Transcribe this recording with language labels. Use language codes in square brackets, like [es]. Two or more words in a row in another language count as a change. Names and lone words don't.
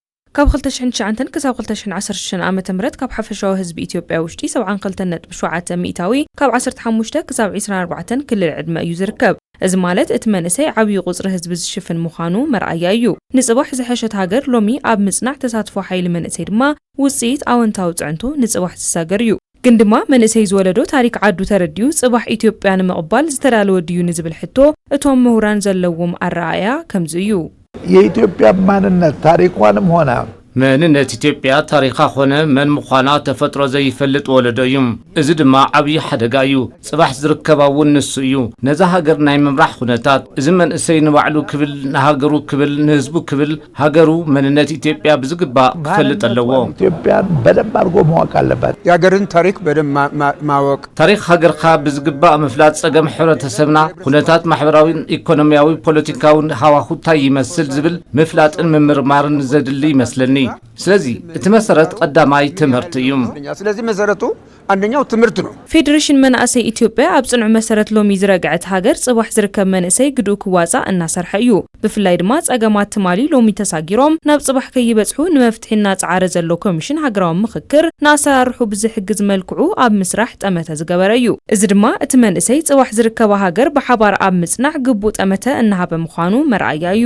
[ti] ካብ 2009 ክሳብ 2016 ዓመተ ምህረት ካብ ሓፈሻዊ ህዝቢ ኢትዮጵያ ውሽጢ 72.7 ሚእታዊ ካብ 15 ክሳብ 24 ክልል ዕድመ እዩ ዝርከብ። እዚ ማለት እቲ መንእሰይ ዓብይ ቁጽሪ ህዝቢ ዝሽፍን ምዃኑ መርኣያ እዩ። ንጽባሕ ዝሐሸት ሃገር ሎሚ ኣብ ምጽናዕ ተሳትፎ ሓይሊ መንእሰይ ድማ ውጽኢት ኣወንታዊ ጽዕንቶ ንጽባሕ ዝሳገር እዩ። ግን ድማ መንእሰይ ዝወለዶ ታሪክ ዓዱ ተረዲዩ ጽባሕ ኢትዮጵያ ንምቕባል ዝተዳለወ ድዩ ንዝብል ሕቶ እቶም ምሁራን ዘለዎም ኣረኣእያ ከምዚ እዩ። [am] የኢትዮጵያ ማንነት ታሪኳንም ሆነ [ti] መንነት ኢትዮጵያ ታሪኻ ኾነ መን ምዃና ተፈጥሮ ዘይፈልጥ ወለዶ እዩ። እዚ ድማ ዓብይ ሓደጋ እዩ። ጽባሕ ዝርከባውን ንሱ እዩ። ነዛ ሃገር ናይ ምምራሕ ኩነታት እዚ መንእሰይ ንባዕሉ ክብል ንሃገሩ ክብል ንህዝቡ ክብል ሃገሩ መንነት ኢትዮጵያ ብዝግባእ ክፈልጥ ኣለዎ። [am] ኢትዮጵያን በደንብ አድርጎ ማወቅ አለበት። የሀገርን ታሪክ በደንብ ማወቅ [ti] ታሪክ ሃገርካ ብዝግባእ ምፍላጥ ጸገም ሕብረተሰብና ኩነታት ማሕበራዊ ኢኮኖሚያዊ ፖለቲካዊ ሃዋህው ይመስል ዝብል ምፍላጥን ምምርማርን ዘድሊ ይመስለኒ። ስለዚህ እቲ መሰረት ቀዳማይ ትምህርት እዩ። [am] ስለዚህ መሰረቱ አንደኛው ትምህርት ነው። [ti] ፌዴሬሽን መንእሰይ ኢትዮጵያ ኣብ ጽኑዕ መሰረት ሎሚ ዝረግዐት ሃገር ጽባሕ ዝርከብ መንእሰይ ግድኡ ክዋጻእ እናሰርሐ እዩ። ብፍላይ ድማ ጸገማት ትማሊ ሎሚ ተሳጊሮም ናብ ጽባሕ ከይበጽሑ ንመፍትሒና ጻዕረ ዘሎ ኮሚሽን ሃገራዊ ምክክር ንኣሰራርሑ ብዝሕግዝ መልክዑ ኣብ ምስራሕ ጠመተ ዝገበረ እዩ። እዚ ድማ እቲ መንእሰይ ጽባሕ ዝርከባ ሃገር ብሓባር ኣብ ምጽናዕ ግቡእ ጠመተ እናሃበ ምዃኑ መርኣያ እዩ።